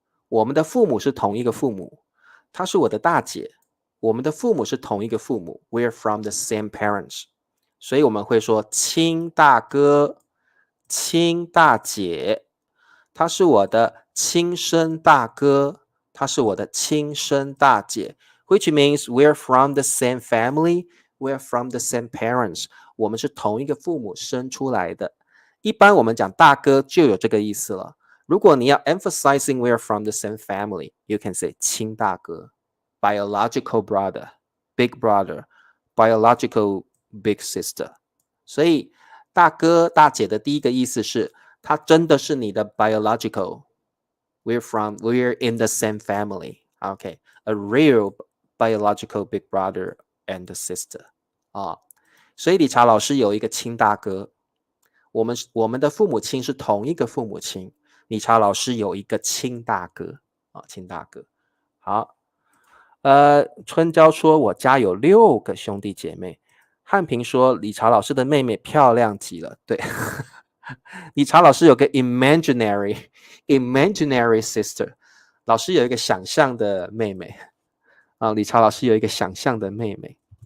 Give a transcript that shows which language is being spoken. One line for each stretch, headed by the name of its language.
Chinese: 我们的父母是同一个父母，他是我的大姐，我们的父母是同一个父母 ，
English: We're from the same parents。
Chinese: 所以我们会说亲大哥、亲大姐，他是我的亲生大哥，他是我的亲生大姐。
English: Which means we're from the same family, we're from the same parents。
Chinese: 我们是同一个父母生出来的。一般我们讲大哥就有这个意思了。如果你要
English: emphasizing we're from the same family, you can say 亲大哥 biological brother, big brother, biological big sister。
Chinese: 所以大哥大姐的第一个意思是他真的是你的 biological.
English: We're in the same family. Okay, a real biological big brother and sister.
Chinese: 所以理查老师有一个亲大哥，我们的父母亲是同一个父母亲。理查老师有一个亲大哥亲大哥。好，春娇说我家有6个兄弟姐妹。汉平说理查老师的妹妹漂亮极了。对，理查老师有个
English: imaginary sister，
Chinese: 老师有一个想象的妹妹理查老师有一个想象的妹妹。